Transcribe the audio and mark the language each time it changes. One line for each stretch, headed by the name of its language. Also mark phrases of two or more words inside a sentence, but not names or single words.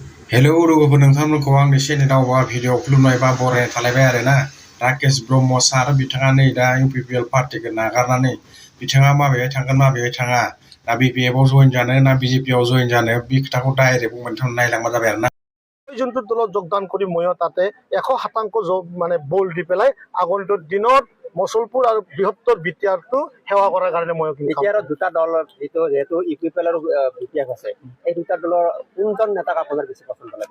Bodo: हेलौ लोगोफोर नोंथांमोनखौ आंनि चेनेलाव भिडिअ खुलुमनाय बा बरायनाय थालायबाय आरोना राकेश ब्रह्म सार बिथाङा नै दा इउपिपिएल पार्टिखौ नागारनानै बिथाङा माबेहाय थांगोन माबेहाय थाङा ना बिपिएफआव जइन जानो ना बिजेपिआव जइन जानो बे खोथाखौ डाइरेक्ट बुंनानै नायलांबा जाबाय आरोना
Assamese: যোনটো দলত যোগদান কৰি ময়ো তাতে 100% মানে বল দি পেলাই আগন্তুক দিনত মচলপুৰ আৰু বৃহত্তৰ বিটিআৰটো সেৱা কৰাৰ কাৰণে মই বিটিআৰৰ দুটা দলৰ যেহেতু ইউপিপিএলৰ বিটিআৰ আছে এই দুটা দলৰ কোনজন নেতাক আপোনাৰ বেছি পছন্দ লাগে?